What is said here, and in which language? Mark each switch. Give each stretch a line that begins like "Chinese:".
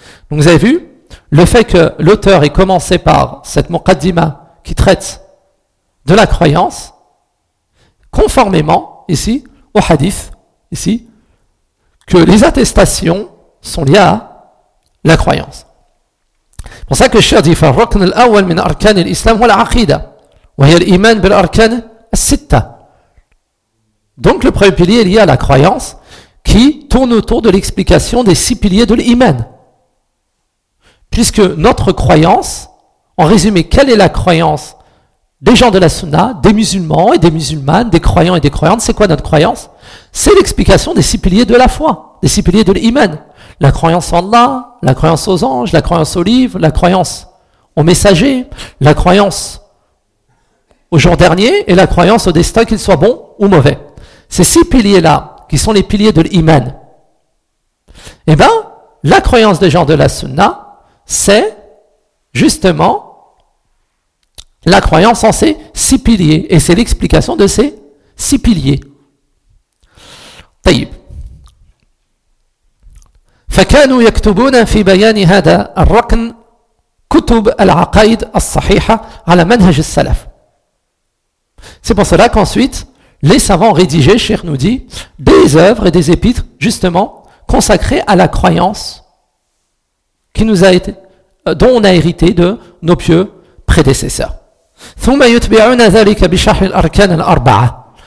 French: Donc, vous avez vu, le fait que l'auteur ait commencé par cette muqaddima qui traite de la croyance, conformément ici au hadith, ici, que les attestations sont liées à la croyance. C'est pour ça que Cheikh dit
Arabic: فالركن الأول من أركان الإسلام هو العقيدة وهي الإيمان بالأركان الستة.
French: Donc le premier pilier est lié à la croyance qui tourne autour de l'explication des six piliers de l'Iman. Puisque notre croyance, en résumé, quelle est la croyance des gens de la Sunna, des musulmans et des musulmanes, des croyants et des croyantes, c'est quoi notre croyance? C'est l'explication des six piliers de la foi, des six piliers de l'Iman. La croyance en Allah, la croyance aux anges, la croyance aux livres, la croyance aux messagers, la croyance au jour dernier et la croyance au destin, qu'il soit bon ou mauvais. Ces six piliers-là, qui sont les piliers de l'Iman, eh bien, la croyance des gens de la Sunna, c'est justement la croyance en ces six piliers. Et c'est l'explication de ces six piliers. Taïb.
Arabic: فكانوا يكتبون في بيان هذا الركن كتب العقائد الصحيحة على منهج السلف.
French: C'est pour cela qu'ensuite, les savants rédigeaient, Cheikh nous dit, des œuvres et des épîtres, justement, consacrées à la croyance qui nous a été, dont on a hérité de nos pieux prédécesseurs.
Arabic: ثم يتبعون ذلك بشرح الأركان الأربعة.